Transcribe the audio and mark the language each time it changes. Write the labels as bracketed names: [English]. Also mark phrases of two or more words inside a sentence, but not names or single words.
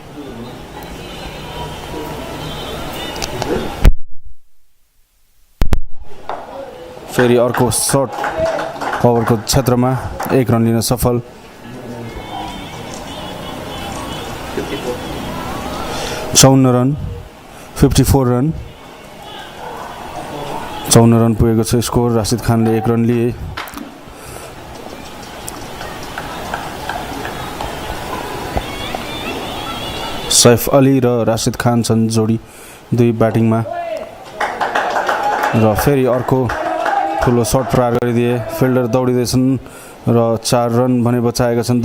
[Nepali] फेरि अर्को शट ओभरको क्षेत्रमा 1 रन लिन सफल। चौन्न रन 54 रन 54 रन पुगेको छ स्कोर। राशिद खानले 1 रन लिए। सैफ अली र राशिद खान छन् जोडी 2 ब्याटिङमा। र फेरि अर्को ठुलो शट प्रहार गरिदिए। फिल्डर दौडिँदैछन् र 4 रन भने बचाएका छन्।